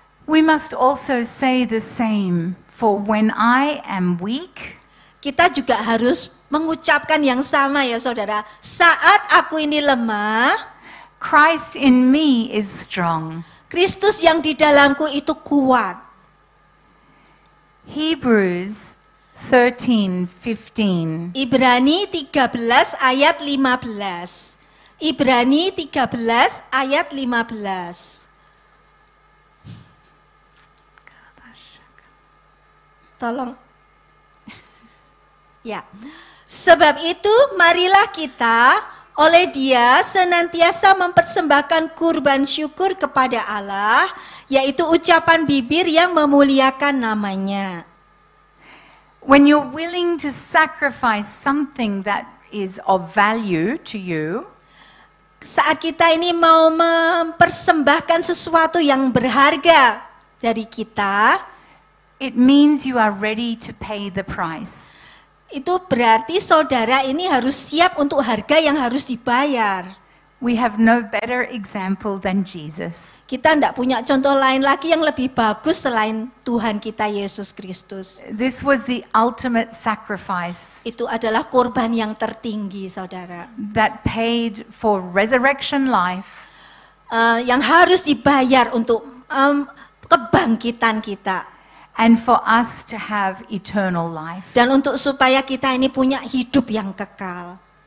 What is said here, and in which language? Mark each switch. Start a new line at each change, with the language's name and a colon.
English: We must also say the same, for when I am weak,
Indonesian: Kita juga harus mengucapkan yang sama ya saudara. Saat aku ini lemah,
English: Christ in me is strong.
Indonesian: Kristus yang di dalamku itu kuat.
English: Hebrews 13:15.
Indonesian: Ibrani 13 ayat 15. Ibrani 13 ayat 15. Tolong. Ya. Sebab itu marilah kita oleh Dia senantiasa mempersembahkan kurban syukur kepada Allah, yaitu ucapan bibir yang memuliakan namanya.
English: When you're willing to sacrifice something that is of value to you,
Indonesian: Saat kita ini mau mempersembahkan sesuatu yang berharga dari kita,
English: it means you are ready to pay the price.
Indonesian: itu berarti saudara ini harus siap untuk harga yang harus dibayar.
English: We have no better example than Jesus.
Indonesian: Kita tidak punya contoh lain lagi yang lebih bagus selain Tuhan kita Yesus Kristus.
English: This was the ultimate sacrifice
Indonesian: Itu adalah korban yang tertinggi, saudara.
English: that paid for resurrection life
Indonesian: Yang harus dibayar untuk kebangkitan kita.
English: and for us to have eternal life.
Indonesian: Dan untuk supaya kita ini punya hidup yang kekal.